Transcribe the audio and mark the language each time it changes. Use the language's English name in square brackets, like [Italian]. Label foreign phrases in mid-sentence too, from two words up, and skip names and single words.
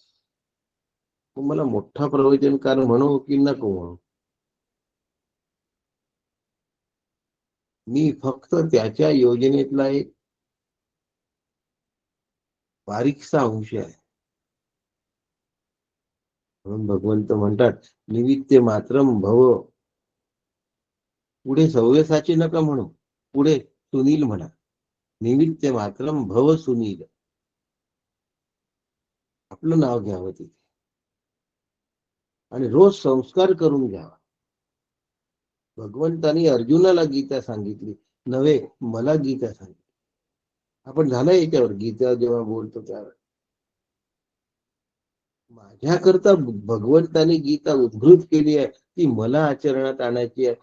[Marathi] मला मोठा प्रवचनकार म्हणू की नको म्हणू, मी फक्त त्याच्या योजनेतला एक बारीकसा अंश आहे. म्हणून भगवंत म्हणतात, [Sanskrit] निमित्ते मात्रम भव. [Marathi] पुढे सव्यसाची नका म्हणू, पुढे सुनील म्हणा. [Sanskrit] निमित्ते मात्रम भव सुनील. [Marathi] आपलं नाव घ्यावं तिथे आणि रोज संस्कार करून घ्यावा. भगवंतानी अर्जुनाला गीता सांगितली नव्हे, मला गीता सांगितली. आपण झालं याच्यावर गीता जेव्हा बोलतो त्यावर माझ्याकरता भगवंतानी गीता उद्भृत केली आहे, ती मला आचरणात आणायची आहे.